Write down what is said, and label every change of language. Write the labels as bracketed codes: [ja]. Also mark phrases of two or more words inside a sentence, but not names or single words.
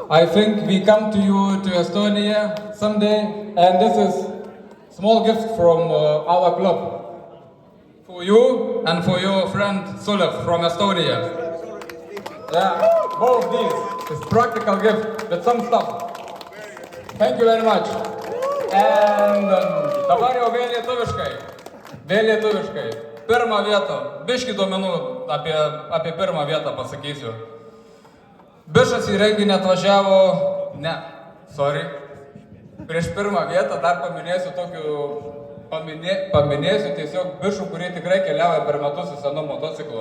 [en] I think we come to you to Estonia someday, and this is small gift from our club for you and for your friend Sulev from Estonia. Yeah, both these is practical gift with some stuff. Thank you very much. [lt] And dabar jau vėl lietuviškai. Pirmą vietą, biškį duomenų apie pirmą vietą pasakysiu. Bišas į renginį atvažiavo, prieš pirmą vietą dar paminėsiu tiesiog bišų, kurie tikrai keliauja per metus su senu motociklu.